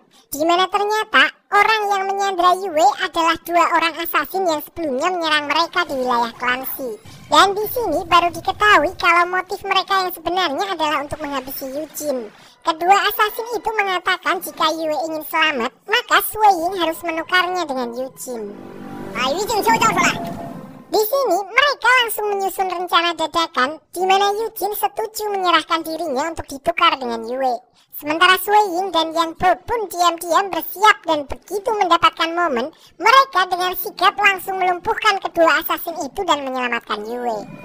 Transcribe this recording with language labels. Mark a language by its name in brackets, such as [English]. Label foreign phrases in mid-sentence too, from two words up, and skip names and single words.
[Indonesian] Di mana ternyata orang yang menyandra Yue adalah dua orang asasin yang sebelumnya menyerang mereka di wilayah Clancy. Dan di sini baru diketahui kalau motif mereka yang sebenarnya adalah untuk menghabisi Eugene. Kedua asasin itu mengatakan jika Yue ingin selamat, maka Sui Ying harus menukarnya dengan Eugene. [Chinese] 把于静秋交出来， [Indonesian] Di sini mereka langsung menyusun rencana dadakan di mana Eugene setuju menyerahkan dirinya untuk ditukar dengan Yue. Sementara Sui Ying dan Yan Po pun diam-diam bersiap dan begitu mendapatkan momen, mereka dengan sigap langsung melumpuhkan kedua assassin itu dan menyelamatkan Yue.